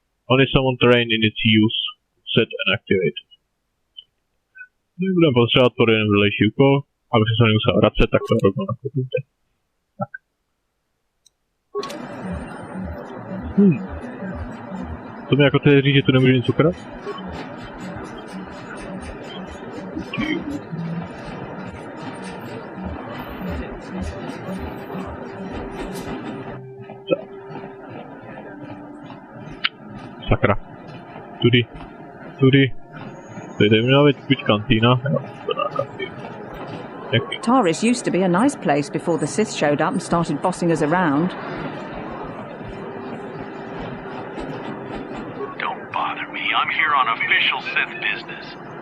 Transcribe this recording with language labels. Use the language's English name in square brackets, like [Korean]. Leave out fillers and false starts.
[English] Only someone trained in its use set and activate. [Czech] Budeme potřebovat pro jeden vedlejší úkol, aby se nemusel vracet, tak to rovnou nakupujte. Tak. To mi jako tedy říct, že tu nemůžu nic ukrat? Sakra. Tudy. Tady měla být buď kantýna, [English] Taris used to be a nice place before the Sith showed up and started bossing us around. Don't bother me. I'm here on official Sith business.